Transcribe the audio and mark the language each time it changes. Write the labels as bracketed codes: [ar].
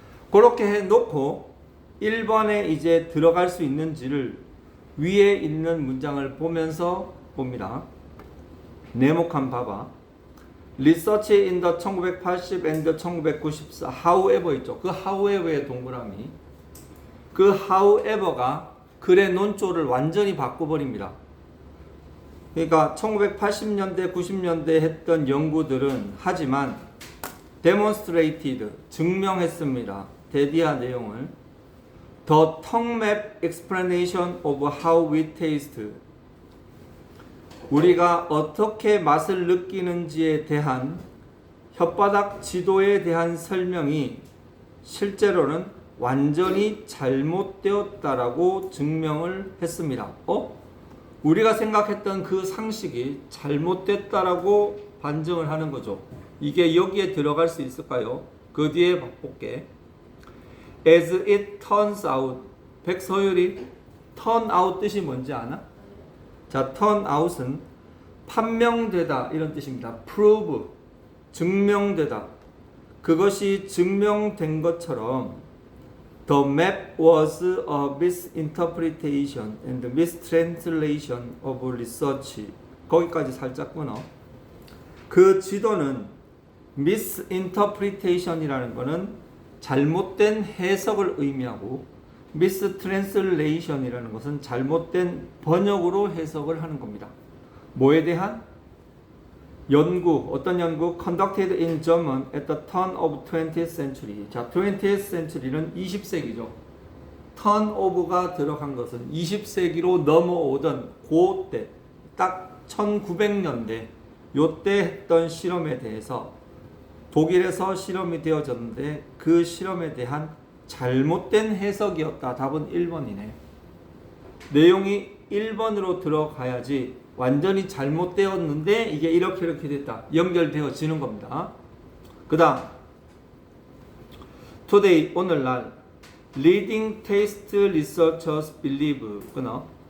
[ko] 그렇게 해놓고 1번에 이제 들어갈 수 있는지를 위에 있는 문장을 보면서 봅니다. 네모칸 봐봐. [en] Research in the 1980 and 1994 however [ko] 있죠. 그 however의 동그라미. 그 however가 글의 논조를 완전히 바꿔버립니다. 그러니까 1980년대, 90년대 했던 연구들은 하지만 demonstrated, 증명했습니다. 대디아 내용을 [en] The tongue map explanation of how we taste [ko] 우리가 어떻게 맛을 느끼는지에 대한 혓바닥 지도에 대한 설명이 실제로는 완전히 잘못되었다라고 증명을 했습니다. 우리가 생각했던 그 상식이 잘못됐다라고 반증을 하는 거죠. 이게 여기에 들어갈 수 있을까요? 그 뒤에 볼게. [en] As it turns out. [ko] 백서율이 turn out 뜻이 뭔지 아나? 자, turn out은 판명되다 이런 뜻입니다. prove. 증명되다. 그것이 증명된 것처럼 [en] The map was a misinterpretation and mistranslation of research. [ko] 거기까지 살짝 끊어. 그 지도는 misinterpretation이라는 것은 잘못된 해석을 의미하고 mistranslation이라는 것은 잘못된 번역으로 해석을 하는 겁니다. 뭐에 대한? 연구, 어떤 연구? [en] Conducted in German at the turn of 20th century. [ko] 자, 20th century는 20세기죠. turn of가 들어간 것은 20세기로 넘어오던 그때, 딱 1900년대 요때 했던 실험에 대해서 독일에서 실험이 되어졌는데 그 실험에 대한 잘못된 해석이었다. 답은 1번이네. 내용이 1번으로 들어가야지 완전히 잘못되었는데 이게 이렇게 됐다. 연결되어지는 겁니다. 그 다음 [en] Today, [ko] 오늘날 [en] Leading taste researchers believe [ko] 끊어.